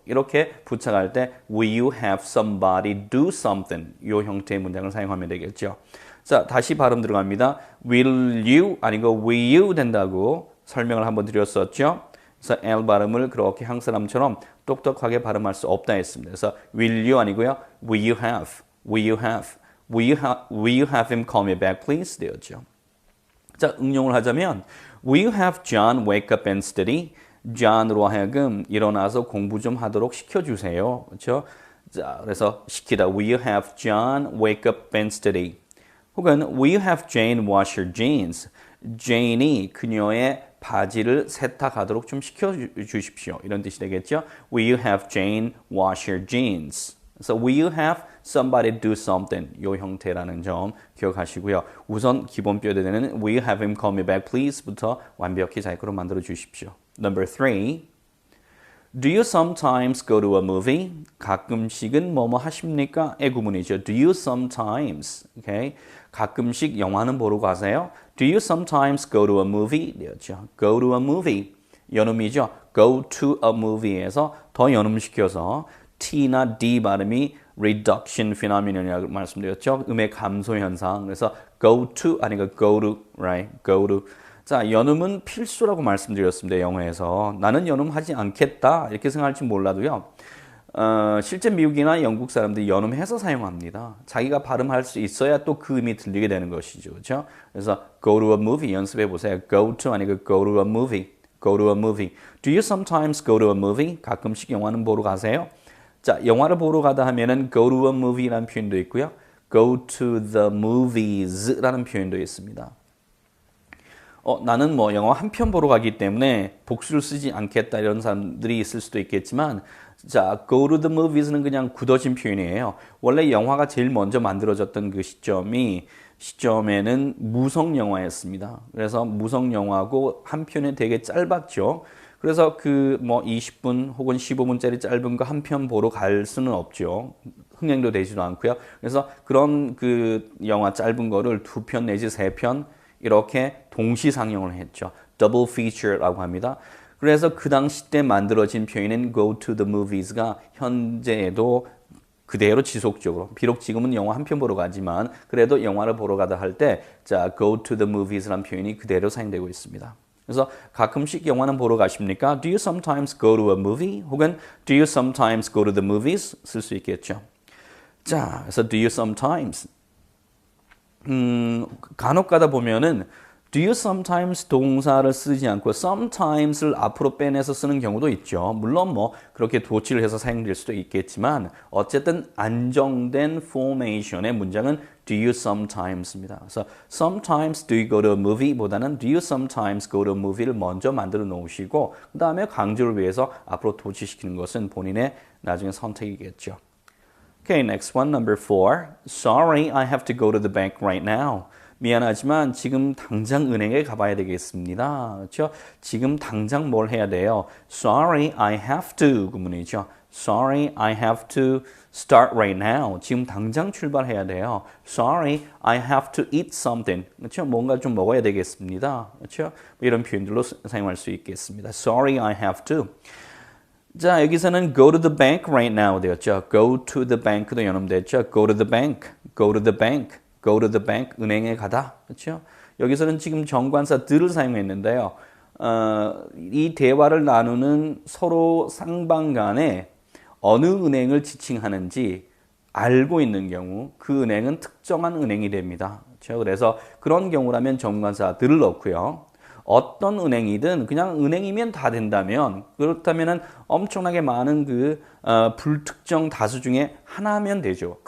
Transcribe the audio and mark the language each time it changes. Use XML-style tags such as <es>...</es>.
<ko>이렇게 부착할 때</ko> <en>will you have somebody do something</en> <ko>이 형태의 문장을 사용하면 되겠죠. 자, 다시 발음 들어갑니다. will you 아니고 will you 된다고 설명을 한번 드렸었죠. 그래서 L 발음을 그렇게 한국 사람처럼 똑똑하게 발음할 수 없다 했습니다. 그래서 will you 아니고요.</ko> <en>will you have, will you have, will you have him call me back please 되었죠.</en> <ko>자, 응용을 하자면</ko> <en>will you have John wake up and study?</en> <ko>John으로 하여금 일어나서 공부 좀 하도록 시켜주세요. 그렇죠? 자, 그래서 시키다.</ko> <en>Will you have John wake up and study? 혹은 will you have Jane wash her jeans?</en> <ko>Jane이 그녀의 바지를 세탁하도록 좀 시켜주십시오. 이런 뜻이 되겠죠?</ko> <en>Will you have Jane wash her jeans? 그래서 will you have somebody do something?</en> <ko>이 형태라는 점 기억하시고요. 우선 기본 뼈대는</ko> <en>will you have him call me back please?</en> <ko>부터 완벽히 자기로 만들어 주십시오.</ko> <en>Number 3. Do you sometimes go to a movie?</en> <ko>가끔씩은 뭐뭐 하십니까? 의 구문이죠.</ko> <en>Do you sometimes? Okay?</en> <ko>가끔씩 영화는 보러 가세요?</ko> <en>Do you sometimes go to a movie? 되었죠. Go to a movie.</en> <ko>연음이죠. Go to a movie에서 더 연음시켜서 T나 D 발음이 reduction phenomenon이라고 말씀드렸죠. 음의 감소 현상.</ko> <en>그래서 go to 아니고 go to, right? Go to.</en> <ko>자, 연음은 필수라고 말씀드렸습니다. 영어에서. 나는 연음하지 않겠다. 이렇게 생각할지 몰라도요. 실제 미국이나 영국 사람들이 연음해서 사용합니다. 자기가 발음할 수 있어야 또 그 의미 들리게 되는 것이죠. 그렇죠?</ko> <en>그래서 go to a movie</en> <ko>연습해 보세요.</ko> <en>go to 아니고 go to a movie. go to a movie. Do you sometimes go to a movie?</en> <ko>가끔씩 영화는 보러 가세요? 자, 영화를 보러 가다 하면은</ko> <en>go to a movie</en> <ko>라는 표현도 있고요. go to the movies라는 표현도 있습니다. 나는 뭐 영화 한 편 보러 가기 때문에 복수를 쓰지 않겠다 이런 사람들이 있을 수도 있겠지만 자,</ko> <en>go to the movies</en> <ko>는 그냥 굳어진 표현이에요. 원래 영화가 제일 먼저 만들어졌던 그 시점에는 무성 영화였습니다. 그래서 무성 영화고 한 편이 되게 짧았죠. 그래서 그 뭐 20분 혹은 15분짜리 짧은 거 한 편 보러 갈 수는 없죠. 흥행도 되지도 않고요. 그래서 그런 그 영화 짧은 거를 2편 내지 3편 이렇게 동시 상영을 했죠. Double feature라고 합니다. 그래서 그 당시 때 만들어진 표현인 go to the movies가 현재에도 그대로 지속적으로. 비록 지금은 영화 한 편 보러 가지만 그래도 영화를 보러 가다 할 때 자,</ko> <en>go to the movies</en> <ko>라는 표현이 그대로 사용되고 있습니다. 그래서 가끔씩 영화는 보러 가십니까?</ko> <en>Do you sometimes go to a movie? 혹은 do you sometimes go to the movies?</en> <ko>쓸 수 있겠죠. 자, 그래서 do you sometimes 간혹 가다 보면은 do you sometimes 동사를 쓰지 않고 sometimes를 앞으로 빼내서 쓰는 경우도 있죠. 물론 뭐 그렇게 도치를 해서 사용될 수도 있겠지만 어쨌든 안정된 포메이션의 문장은 do you sometimes입니다. 그래서</ko> <en>sometimes do you go to a movie</en> <ko>보다는</ko> <en>do you sometimes go to a movie</en> <ko>를 먼저 만들어 놓으시고 그 다음에 강조를 위해서 앞으로 도치시키는 것은 본인의 나중에 선택이겠죠.</ko> <en>Okay, next one, number 4. Sorry, I have to go to the bank right now.</en> <ko>미안하지만 지금 당장 은행에 가봐야 되겠습니다. 그렇죠? 지금 당장 뭘 해야 돼요?</ko> <en>Sorry, I have to</en> <ko>구문이죠.</ko> <en>Sorry, I have to start right now.</en> <ko>지금 당장 출발해야 돼요.</ko> <en>Sorry, I have to eat something.</en> <ko>그렇죠? 뭔가 좀 먹어야 되겠습니다. 그렇죠? 이런 표현들로 사용할 수 있겠습니다.</ko> <en>Sorry, I have to.</en> <ko>자, 여기서는</ko> <en>go to the bank right now 되었죠. go to the bank도</en> <ko>연음됐죠.</ko> <en>go to the bank, go to the bank, go to the bank,</en> <ko>은행에 가다. 그렇죠? 여기서는 지금 정관사 들을 사용했는데요. 이 대화를 나누는 서로 상방 간에 어느 은행을 지칭하는지 알고 있는 경우 그 은행은 특정한 은행이 됩니다. 그렇죠? 그래서 그런 경우라면 정관사 들을 넣고요. 어떤 은행이든 그냥 은행이면 다 된다면 그렇다면 엄청나게 많은 그 불특정 다수 중에 하나면 되죠.</ko>